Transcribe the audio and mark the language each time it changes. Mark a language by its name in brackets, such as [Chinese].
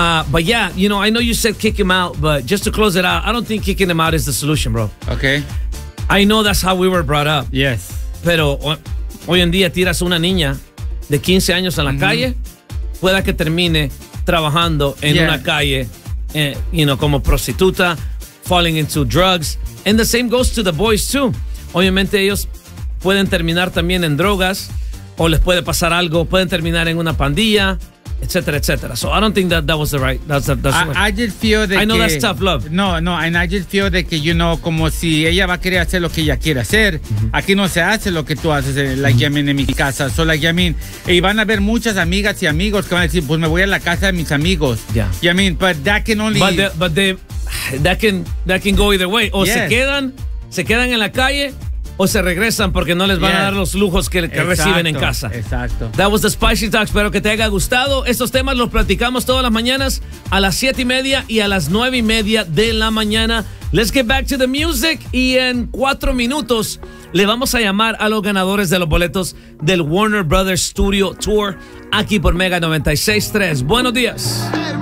[English] But yeah, you know, I know you said kick him out, but just to close it out, I don't think kicking him out is the solution, bro. Okay. I know that's how we were brought up. Yes. [Spanish] Pero hoy en día tiras a una niña de 15 años en la mm-hmm. calle, pueda que termine trabajando en yeah. una calle, you know, como prostituta, [English] falling into drugs. And the same goes to the boys too. [Spanish] Obviamente ellos pueden terminar también en drogas, o les puede pasar algo, pueden terminar en una pandilla, etcétera, etcétera. [English] So I don't think that was the right. That's I just feel that I know that's tough love. No, and I just feel that, you know, [Spanish] como si ella va a querer hacer lo que ella quiere hacer. [English] Mm-hmm. [Spanish] Aquí no se hace lo que tú haces, like, mm-hmm. en mi casa. So, like, y van a haber muchas amigas y amigos que van a decir, pues me voy a la casa de mis amigos. [English] Yeah. You know what I mean? But that can go either way. O yes. [Spanish] se quedan en la calle, o se regresan porque no les van yes. a dar los lujos que reciben en casa. Exacto. [English] That was the Spicy Talk. [Spanish] Espero que te haya gustado. Estos temas los platicamos todas las mañanas a las 7:30 y a las 9:30 de la mañana. [English] Let's get back to the music. [Spanish] Y en 4 minutos le vamos a llamar a los ganadores de los boletos del Warner Brothers Studio Tour aquí por Mega 96.3. Buenos días. Hey,